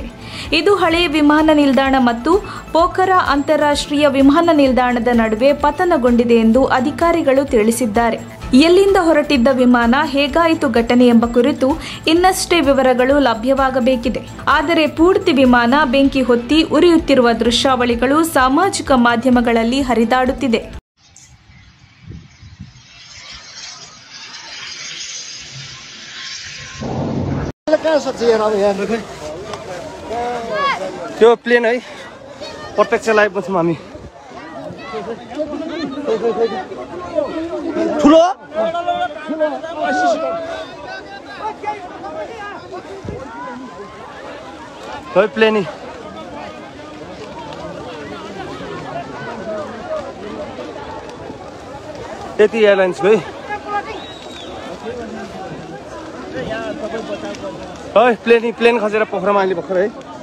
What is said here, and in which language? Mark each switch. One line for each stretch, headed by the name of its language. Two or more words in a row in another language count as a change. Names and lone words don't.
Kannada: ಇದು ಹಳೆಯ ವಿಮಾನ ನಿಲ್ದಾಣ ಮತ್ತು ಪೋಖರಾ ಅಂತಾರಾಷ್ಟ್ರೀಯ ವಿಮಾನ ನಿಲ್ದಾಣದ ನಡುವೆ ಪತನಗೊಂಡಿದೆ ಎಂದು ಅಧಿಕಾರಿಗಳು ತಿಳಿಸಿದ್ದಾರೆ. ಎಲ್ಲಿಂದ ಹೊರಟಿದ್ದ ವಿಮಾನ, ಹೇಗಾಯಿತು ಘಟನೆ ಎಂಬ ಕುರಿತು ಇನ್ನಷ್ಟೇ ವಿವರಗಳು ಲಭ್ಯವಾಗಬೇಕಿದೆ. ಆದರೆ ಪೂರ್ತಿ ವಿಮಾನ ಬೆಂಕಿ ಹೊತ್ತಿ ಉರಿಯುತ್ತಿರುವ ದೃಶ್ಯಾವಳಿಗಳು ಸಾಮಾಜಿಕ ಮಾಧ್ಯಮಗಳಲ್ಲಿ ಹರಿದಾಡುತ್ತಿದೆ.
Nepali: त्यो प्लेन है प्रत्यक्ष लाइभ बस्छौँ हामी. ठुलो है प्लेन यति एयरलाइन्सको है प्लेन खसेर पोखरामा अहिले भर्खर है.